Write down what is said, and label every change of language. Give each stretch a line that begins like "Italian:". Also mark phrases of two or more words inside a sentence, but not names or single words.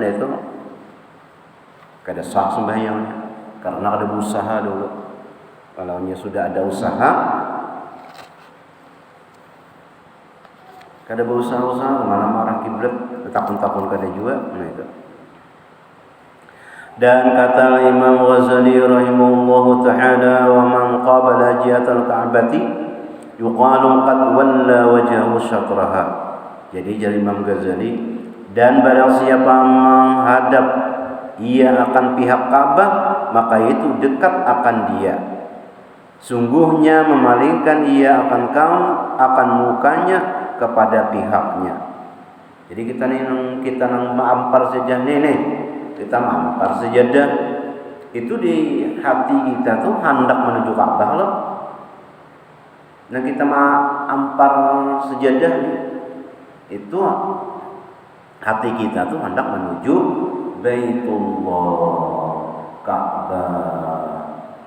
Banjar: Nah itu kada sah sembahyangnya karena ada usaha dulu. Kalau sudah ada usaha, kada berusaha-usaha mana marah kiblat, takun-takun kada juga. Nah itu. Dan kata Imam Ghazali
Arabic: رحمه الله تعالى, ومن قابل جهة الكعبة يقال قد ولى وجهه شطرها.
Indonesian: Jadi dari Imam Ghazali, dan barang siapa menghadap ia akan pihak Ka'bah, maka itu dekat akan dia. Sungguhnya memalingkan ia akan mukanya kepada pihaknya.
Banjar: Jadi kita nang maampar saja nih. Kita mampar sejadah itu di hati kita tuh hendak menuju Ka'bah loh. Nah kita mampar sejadah itu hati kita tuh hendak menuju Baitullah, Ka'bah.